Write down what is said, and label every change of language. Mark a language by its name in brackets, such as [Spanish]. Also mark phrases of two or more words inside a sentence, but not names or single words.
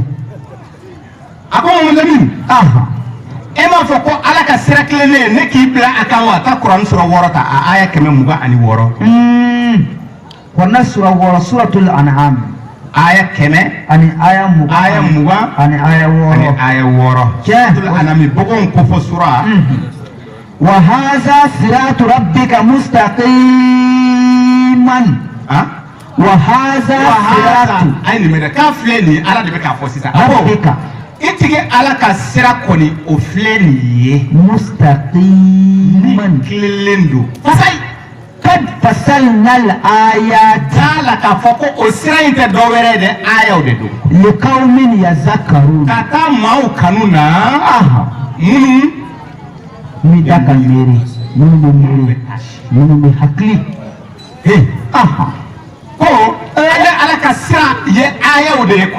[Bambara] a ko mun min e m'a fɔ ko ala ka sira tilennen ne k'i bila a kan wa taa kuran sura 6 ta a aya 126 kɔnɔ sura 6 [Arabic] suratul an'am [Bambara] aya 100 ani aya 20 ani aya 6 [Arabic] suratul an'am [Bambara] bogon ko fo sura [Arabic] wa hadha siratu rabbika mustaqiman wa hadha siratu [Bambara] ay ni meda ka filɛ nin ala de bɛ k'a fɔ sisan [Arabic] rabbika [Bambara] itigi ala ka sira kɔni o filɛ nin ye [Arabic] mustaqiman [Bambara] kilenlen don fasai [Arabic] kad fasalna al-ayat [Bambara] ala k'a fɔ ko o sira in tɛ dɔ wɛrɛ ye dɛ ayaw de don [Arabic] liqaumin yazakkarun [Bambara] ka taa maaw kanu na minnu mi da ka miiri minnu bɛ miiri minnu bɛ hakili ko ale ala ka sira ye ayaw de ye quoi